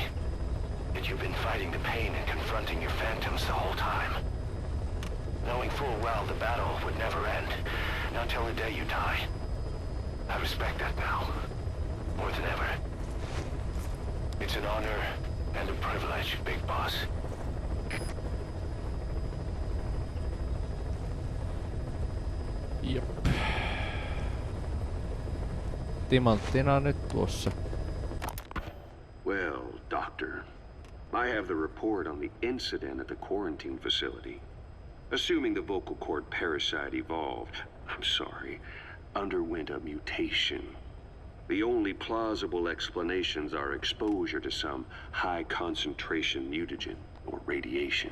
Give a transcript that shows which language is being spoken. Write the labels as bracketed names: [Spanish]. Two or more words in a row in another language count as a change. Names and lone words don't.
[English] That you've been fighting the pain and confronting your phantoms the whole time. Knowing full well the battle would never end, not till the day you die. I respect that now, more than ever. It's an honor and a privilege, Big Boss. [Finnish] Jep. Timanttina nyt tuossa. [English] Well, Doctor, I have the report on the incident at the quarantine facility. Assuming the vocal cord parasite underwent a mutation. The only plausible explanations are exposure to some high-concentration mutagen, or radiation.